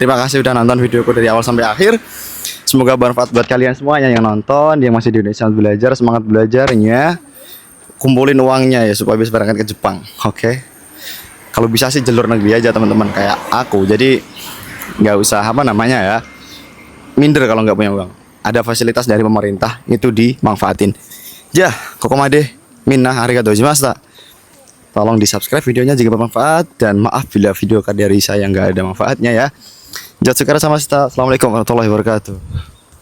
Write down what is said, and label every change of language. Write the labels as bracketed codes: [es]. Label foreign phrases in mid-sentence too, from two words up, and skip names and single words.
[id] Terima kasih udah nonton videoku dari awal sampai akhir. Semoga bermanfaat buat kalian semuanya yang nonton, yang masih di Indonesia belajar, semangat belajarnya. Kumpulin uangnya ya supaya bisa berangkat ke Jepang. Oke. Kalau bisa sih jalur negeri aja teman-teman kayak aku. Jadi nggak usah apa namanya ya, minder kalau nggak punya uang. Ada fasilitas dari pemerintah, itu dimanfaatin. Ya, [ja] ここまで皆ありがとうございました. [id] Tolong di subscribe videonya jika bermanfaat, dan maaf bila video dari saya nggak ada manfaatnya ya. Jatsu kara sama. [ar] السلام عليكم ورحمة الله وبركاته.